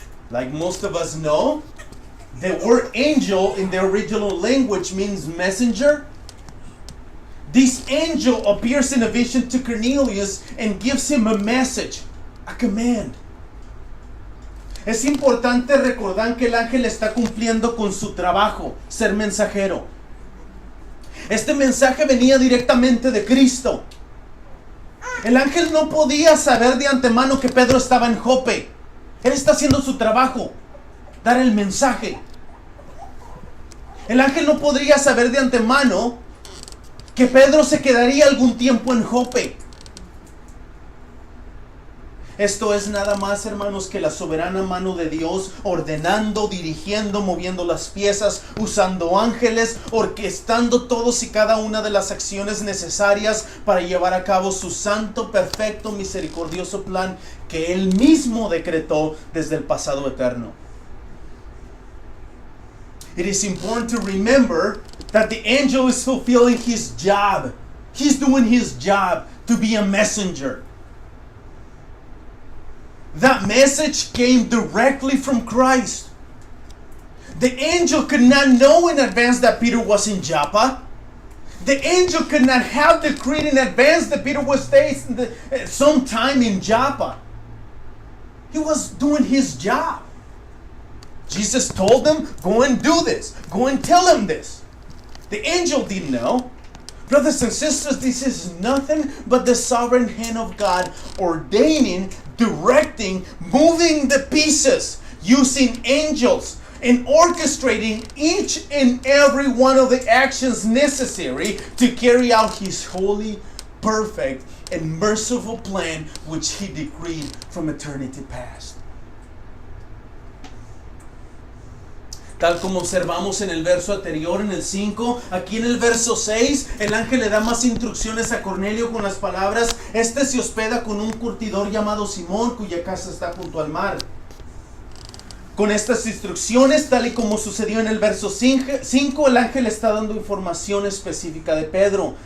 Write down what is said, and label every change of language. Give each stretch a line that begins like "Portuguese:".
English: Like most of us know, the word angel in the original language means messenger. This angel appears in a vision to Cornelius and gives him a message, a command.
Spanish: Es importante recordar que el ángel está cumpliendo con su trabajo, ser mensajero. Este mensaje venía directamente de Cristo. El ángel no podía saber de antemano que Pedro estaba en Jope. Él está haciendo su trabajo, dar el mensaje. El ángel no podría saber de antemano que Pedro se quedaría algún tiempo en Jope. Esto es nada más, hermanos, que la soberana mano de Dios ordenando, dirigiendo, moviendo las piezas, usando ángeles, orquestando todos y cada una de las acciones necesarias para llevar a cabo su santo, perfecto, misericordioso plan que Él mismo decretó desde el pasado eterno.
English: It is important to remember that the angel is fulfilling his job. He's doing his job to be a messenger. That message came directly from Christ. The angel could not know in advance that Peter was in Joppa. The angel could not have decreed in advance that Peter was staying sometime in Joppa. He was doing his job. Jesus told them, go and do this. Go and tell him this. The angel didn't know. Brothers and sisters, this is nothing but the sovereign hand of God ordaining, directing, moving the pieces, using angels, and orchestrating each and every one of the actions necessary to carry out his holy, perfect, and merciful plan which he decreed from eternity past.
Spanish: Tal como observamos en el verso anterior, en el 5, aquí en el verso 6, el ángel le da más instrucciones a Cornelio con las palabras: este se hospeda con un curtidor llamado Simón, cuya casa está junto al mar. Con estas instrucciones, tal y como sucedió en el verso 5, el ángel está dando información específica de Pedro.